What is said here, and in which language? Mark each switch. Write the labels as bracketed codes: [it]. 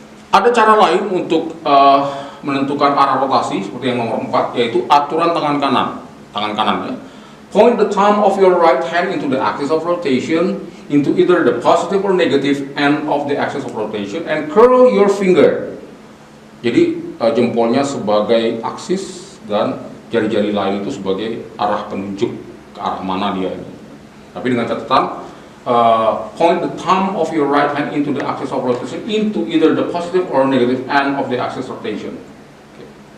[id] Ada cara lain untuk menentukan arah rotasi seperti yang nomor 4, yaitu aturan tangan kanan ya. [en] Point the thumb of your right hand into the axis of rotation, into either the positive or negative end of the axis of rotation, and curl your finger. [id] Jadi jempolnya sebagai aksis dan jari-jari lain itu sebagai arah penunjuk ke arah mana dia ini. Tapi dengan catatan, [en] point the thumb of your right hand into the axis of rotation, into either the positive or negative end of the axis of rotation. Okay.